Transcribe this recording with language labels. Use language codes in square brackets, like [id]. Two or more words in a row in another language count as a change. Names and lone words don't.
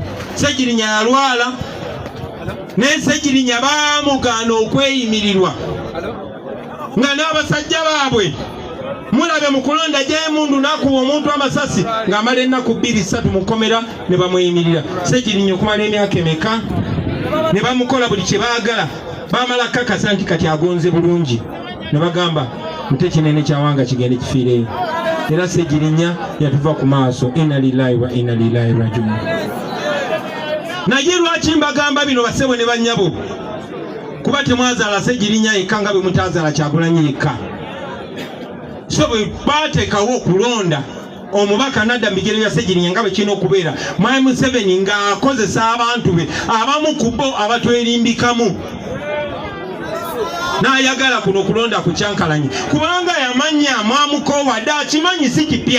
[lg] Ssegirinya yalwala ne Ssegirinya baamugaana okweyimirirwa nga n'abasajja baabwe mulabe mu kulonda gy'emundu n'akuba omuntu amasasi ng'amala ennaku 2-3 mu kkomera ne bamweyimirira. Ssegirinya okumala emyaka emeka ne bamukola buli kye baagala. Baamala kakasa nti kati agonze bulungi ne bagamba mute kinene kyawanga kigende kifiireyo. Era Ssegirinya yatuva ku maaso. [ar] إنا لله وإنا إليه راجعون. [lg] Naye lwaki mbagamba bino basebo ne bannyabo? Kuba temwazaala Ssegirinya yekka nga bwe mutazaala Kyagulanyi yekka. So bwe baateekawo okulonda omubaka nadda mu bigere bya Ssegirinya nga bwe kirina okubeera, Mwami Museveni ng'akozesa abantu be abamu ku bo abatwerimbikamu n'ayagala kuno okulonda ku Kyankalanyi kubanga yamanya mwamukowadde akimanyi si kipya.